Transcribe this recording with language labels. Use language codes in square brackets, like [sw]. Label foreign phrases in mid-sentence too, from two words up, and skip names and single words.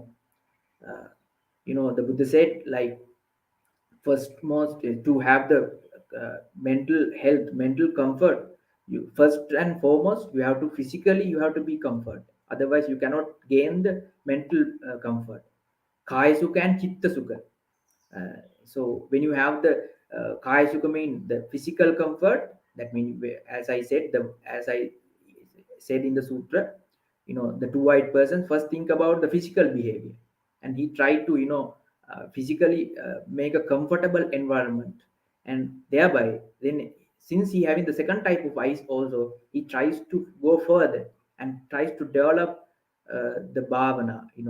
[en] uh, the Buddha said, like, first most to have the mental health, mental comfort, you first and foremost you have to physically, you have to be comfort, otherwise you cannot gain the mental comfort. [pi] Kaya sukha and chitta sukha. [en] So when you have the [pi] kaya sukha, [en] mean the physical comfort, that means, as I said, the as I said in the sutra, the two white persons first think about the physical behavior, and he tried to physically make a comfortable environment, and thereby then, since he having the second type of eyes also, he tries to go further and tries to develop the bhavana.